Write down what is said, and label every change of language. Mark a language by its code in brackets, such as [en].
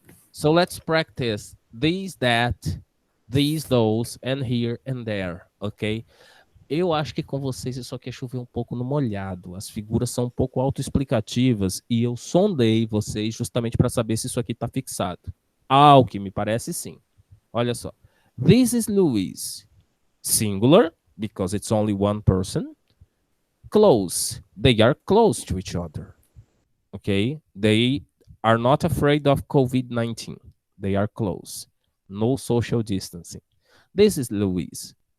[en] So let's practice these, that, these, those, and here and there, ok? [pt] Eu acho que com vocês isso aqui é chover um pouco no molhado. As figuras são um pouco autoexplicativas e eu sondei vocês justamente para saber se isso aqui está fixado. Ao que me parece, sim. Olha só. [en] This is Louis. Singular, because it's only one person. Close. They are close to each other. Okay? They are not afraid of COVID-19. They are close. No social distancing. This is Louise.